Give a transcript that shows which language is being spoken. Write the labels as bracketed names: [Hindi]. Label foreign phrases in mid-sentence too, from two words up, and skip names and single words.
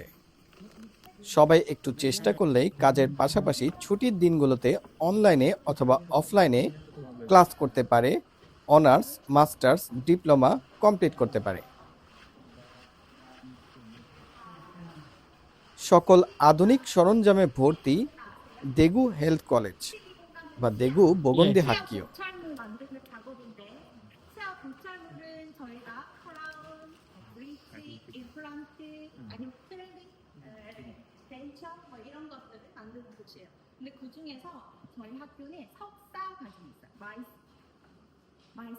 [Bangla] সবাই একটু চেষ্টা করলেই কাজের পাশাপাশি ছুটির দিনগুলোতে অনলাইনে অথবা অফলাইনে ক্লাস করতে পারে, অনার্স, মাস্টার্স, ডিপ্লোমা কমপ্লিট করতে পারে। সকল আধুনিক সরঞ্জামে ভর্তি দেগু হেলথ কলেজ বা দেগু বোগন্দি হাক্কিও। [Korean] 도찰물 만드는 작업인데 치아 도찰물은 저희가 크라운, 브릿지, 임플란트 아니면 트레이닝, 덴처 뭐 이런 것들을 만드는 곳이에요. 근데 그 중에서 저희 학교는 석사 과정이 있어요. 마이스.